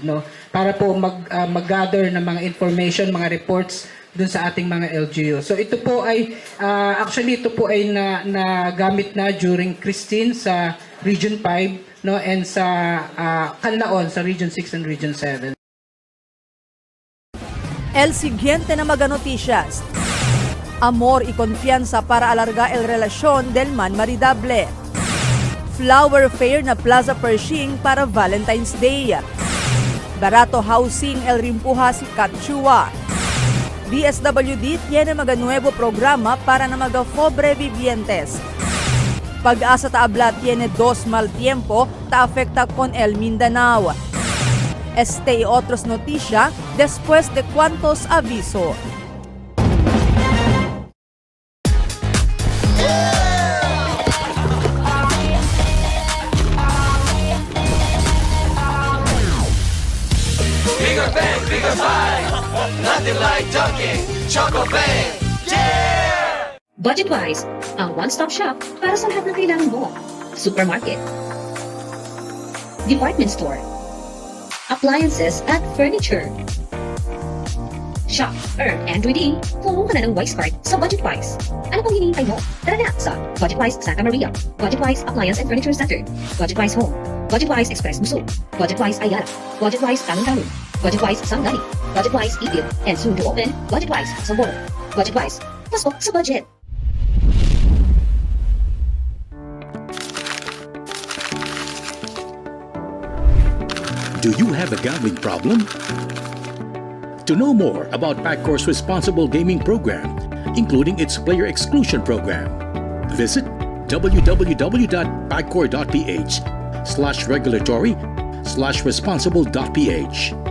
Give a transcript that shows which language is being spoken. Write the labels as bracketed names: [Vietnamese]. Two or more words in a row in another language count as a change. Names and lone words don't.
[Filipino] No? Para po mag-gather ng mga information, mga reports dun sa ating mga LGU. So ito po ay, actually ito po ay nagamit na during Christine sa Region 5 no, and sa Canlaon sa Region 6 and Region 7. [Chavacano] El siguiente na mga noticias. Amor y confianza para alargar el relasyon del man maridable. [English] Flower fair [Chavacano] na Plaza Pershing para Valentine's Day. Barato housing el rimpuha si Katchua. DSWD tiene mga nuevo programa para na mga pobre vivientes. Pag-asa Taabla tiene 2 mal tiempo ta afecta con el Mindanao. Este y otros noticia después de cuantos aviso. [English] Bigger bang, bigger buy. Nothing like Dunkin' Choco Bang. Yeah! [Filipino] Budgetwise, ang [English] one-stop shop [Filipino] para sa lahat ng kailangan mo. [English] Supermarket, department store, appliances at furniture. Shop, earn, and redeem. [Filipino] Kumuha ka na ng Wise Card sa Budgetwise. Ano pang hinihintay mo? Tara na sa Budgetwise Santa Maria, Budgetwise Appliance and Furniture Center, Budgetwise Home, Budgetwise Express Muso, Budgetwise Ayala, Budgetwise Talon-Talon, Budgetwise Sangani, Budgetwise Ipil, [English] and soon to open Budgetwise Sabor. [Filipino] Budgetwise, pasok sa budget. [English] Do you have a gambling problem? To know more about PAGCOR's responsible gaming program, including its player exclusion program, visit www.pagcor.ph/regulatory/responsible.ph.